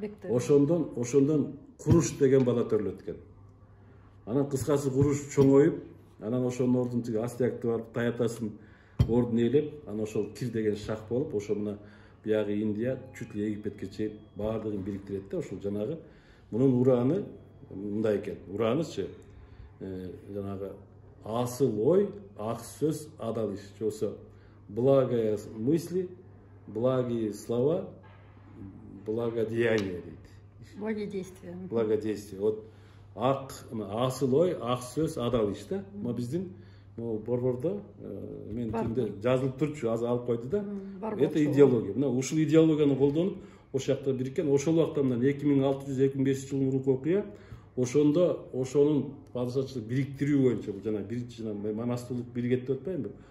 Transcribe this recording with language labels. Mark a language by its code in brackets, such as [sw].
[ky] Ошондон Куруш деген бала төрөлөт экен. Анан кыскасы Куруш чоңоюп, анан ошонун ордун тиги Астиакты барып таятасын ордун ээлеп, анан ошол Кир деген шах болуп, ошо мына биягы Индия, чуть ли Египетке чейин баардыгын бириктирет да. Ошол жанагы мунун ураны мындай экен. Уранычы жанагы асыл ой, ак сөз, адал иш. [ru] Жоксо благая мысли, благие слова, благодеяние дейт. [ky] Благодействие. Вот асыл ой, ак сөз, адал иш да. Мына биздин борбордо мен тилинде жазылып турчу, азыр алып койду да. [ru] Это идеология. [ky] Мына ушул идеологияны колдонуп, ошол жакта бириккен, ошол убакта мына 2600-2500 жыл мурунку окуя, ошондо ошонун падышачылык бириктирүү боюнча бул жана биринчи манастуулук биригет деп атпаймынбы?